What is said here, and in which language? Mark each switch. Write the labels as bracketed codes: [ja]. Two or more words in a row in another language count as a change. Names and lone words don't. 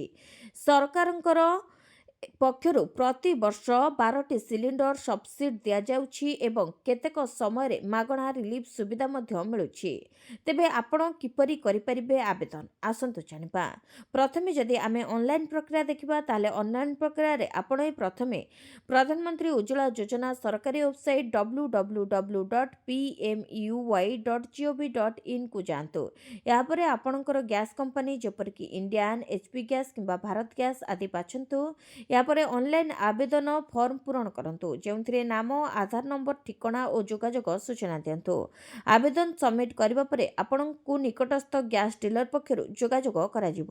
[or] ସରକାରଙ୍କର ପକ୍ଷରୁ ପ୍ରତି ବର୍ଷ 12ଟି [en] cylinder subsidy [or] ଦିଆଯାଉଛି ଏବଂ କେତେକ ସମୟରେ ମାଗଣା ରିଲିଫ୍ ସୁବିଧା ମଧ୍ୟ ମିଳୁଛି। ତେବେ ଆପଣ କିପରି କରିପାରିବେ ଆବେଦନ? ଆସନ୍ତୁ ଜାଣିବା। ପ୍ରଥମେ ଯଦି ଆମେ ଅନଲାଇନ୍ ପ୍ରକ୍ରିୟା ଦେଖିବା ତାହେଲେ ଅନଲାଇନ୍ ପ୍ରକ୍ରିୟାରେ ଆପଣ ପ୍ରଥମେ ପ୍ରଧାନମନ୍ତ୍ରୀ ଉଜ୍ଜ୍ୱଳା ଯୋଜନା ସରକାରୀ ୱେବସାଇଟ୍ www.pmui.gov.in କୁ ଯାଆନ୍ତୁ। ଏହାପରେ ଆପଣଙ୍କର ଗ୍ୟାସ୍ କମ୍ପାନୀ ଯେପରିକି ଇଣ୍ଡିଆନ୍, HP ଗ୍ୟାସ୍ କିମ୍ବା ଭାରତ ଗ୍ୟାସ୍ ଆଦି ବାଛନ୍ତୁ। ଏହାପରେ ଅନଲାଇନ୍ ଆବେଦନ ଫର୍ମ ପୂରଣ କରନ୍ତୁ, ଯେଉଁଥିରେ ନାମ, ଆଧାର ନମ୍ବର, ଠିକଣା ଓ ଯୋଗାଯୋଗ ସୂଚନା ଦିଅନ୍ତୁ। ଆବେଦନ ସବମିଟ୍ କରିବା ପରେ ଆପଣଙ୍କୁ ନିକଟସ୍ଥ [en] gas dealer [or] ପକ୍ଷରୁ ଯୋଗାଯୋଗ କରାଯିବ।